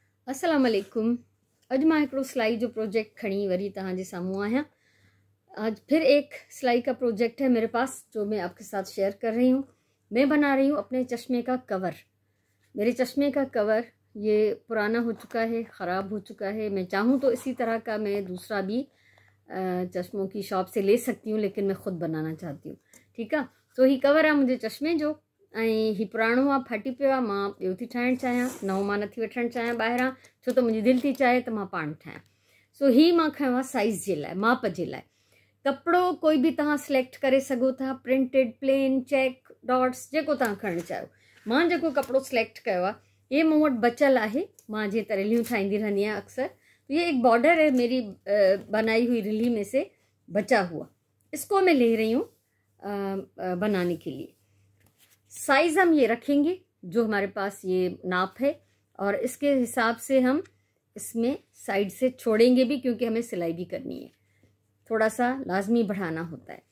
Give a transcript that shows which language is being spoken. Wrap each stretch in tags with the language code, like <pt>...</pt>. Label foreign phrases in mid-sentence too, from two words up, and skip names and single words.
<ar>السلام عليكم.</ar> <sd>अज मां हिकिड़ो सिलाई जो प्रोजेक्ट खणी वरी तव्हांजे साम्हूं आहियां।</sd> <hi>आज फिर एक सिलाई का प्रोजेक्ट है मेरे पास जो मैं आपके साथ शेयर कर रही हूँ। मैं बना रही हूँ अपने चश्मे का कवर। मेरे चश्मे का कवर ये पुराना हो चुका है, ख़राब हो चुका है। मैं चाहूँ तो इसी तरह का मैं दूसरा भी चश्मों की शॉप से ले सकती हूँ, लेकिन मैं ख़ुद बनाना चाहती हूँ।</hi> <sd>ठीकु आहे। सो ही कवर आहे मुंहिंजे चश्मे जो, ऐं ही पुराणो आहे, फाटी पियो आहे। मां ॿियो थी ठाहिणु चाहियां, नओं मां नथी वठणु चाहियां ॿाहिरां, छो त मुंहिंजी दिलि थी चाहे त मां पाण ठाहियां। सो ही मां खयो आहे साइज़ जे लाइ, माप जे लाइ। कपिड़ो कोई बि तव्हां सिलेक्ट करे सघो था, प्रिंटेड, प्लेन, चेक, डॉट्स, जेको तव्हां खणणु चाहियो। मां जेको कपिड़ो सिलेक्ट कयो आहे ये मूं वटि बचियलु आहे। मां जीअं त रिलियूं ठाहींदी रहंदी आहियां अक्सर,</sd> <hi>तो ये एक बॉर्डर है मेरी बनाई हुई रिली में से बचा हुआ, इसको मैं ले रही हूँ बनाने के लिए। साइज़ हम ये रखेंगे जो हमारे पास ये नाप है, और इसके हिसाब से हम इसमें साइड से छोड़ेंगे भी, क्योंकि हमें सिलाई भी करनी है, थोड़ा सा लाजमी बढ़ाना होता है।</hi>